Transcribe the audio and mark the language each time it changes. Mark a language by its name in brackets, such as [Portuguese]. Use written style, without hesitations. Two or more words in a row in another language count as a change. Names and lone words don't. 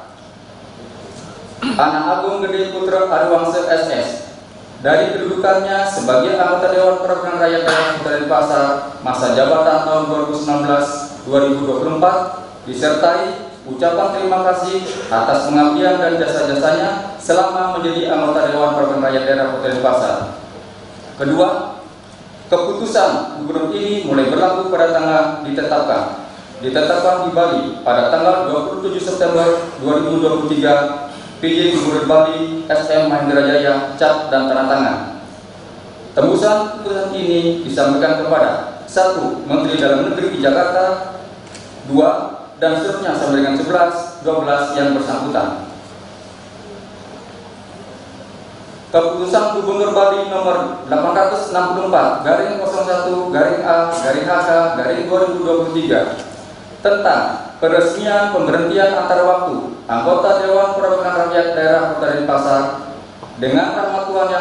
[Indonesian] Anak Agung Gede Putra Aruwangse SS dari kedudukannya sebagai anggota Dewan Perwakilan Rakyat Daerah Kota Denpasar masa jabatan tahun 2019-2024, disertai ucapan terima kasih atas pengabdian dan jasa-jasanya selama menjadi anggota Dewan Perwakilan Rakyat Daerah Kota Denpasar. Kedua, keputusan Gubernur ini mulai berlaku pada tanggal ditetapkan di Bali pada tanggal 27 September 2023. PJ Gubernur Bali SM Mahendra Jaya, cap dan tanda tangan. Tembusan keputusan ini disampaikan kepada 1. Menteri Dalam Negeri di Jakarta, 2 dan seterusnya sampai dengan 11, 12 yang bersangkutan. Keputusan Gubernur Bali nomor 860/01-A/HK/2023 tentang peresmian pemberhentian antar waktu anggota Dewan Perwakilan Rakyat Daerah Kota Denpasar dengan rahmat Tuhan Yang